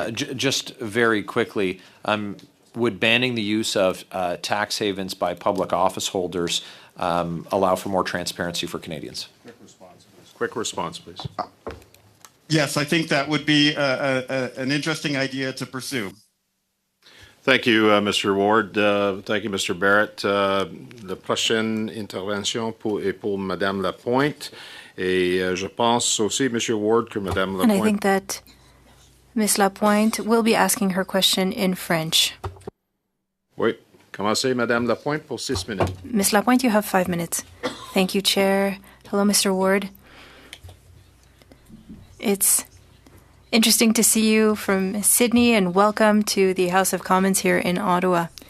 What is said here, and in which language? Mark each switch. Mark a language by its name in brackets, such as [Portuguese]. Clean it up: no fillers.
[English] Just very quickly, would banning the use of tax havens by public office holders allow for more transparency for Canadians? Quick response, please. Yes, I think that would be an interesting idea to pursue. Thank you, Mr. Ward. Thank you, Mr. Barrett. [French] La prochaine intervention est pour Madame Lapointe. Et je pense aussi, Monsieur Ward, que Madame Lapointe... [English] And I think that Ms. Lapointe will be asking her question in French. [French] Oui. Commencez, Madame Lapointe, pour 6 minutes. [English] Ms. Lapointe, you have 5 minutes. Thank you, Chair. Hello, Mr. Ward. It's interesting to see you from Sydney, and welcome to the House of Commons here in Ottawa.